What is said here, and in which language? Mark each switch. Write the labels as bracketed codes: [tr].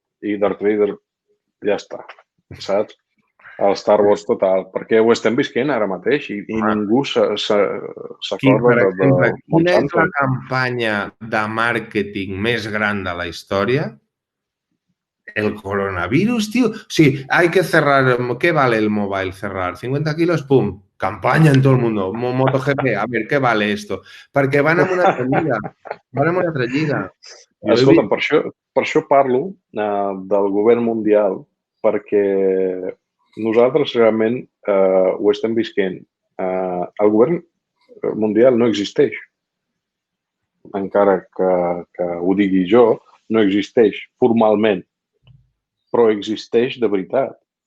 [ca] I Darth Vader ja està, saps? El Star Wars total, perquè ho estem visquent ara mateix i ningú s'acorda de Monsanto. Quina és la campanya de màrqueting més gran de la història? [es] El coronavirus, tío. Sí, hay que cerrar. ¿Qué vale el mobile cerrar? 50 kilos, pum. Campaña en todo el mundo. MotoGP, a ver, ¿qué vale esto? [ca] Perquè van amb una altra lliga. Escolta, per això parlo del govern mundial, perquè nosaltres realment ho estem visquent. El govern mundial no existeix. Encara que ho digui jo, no existeix formalment, però existeix de veritat.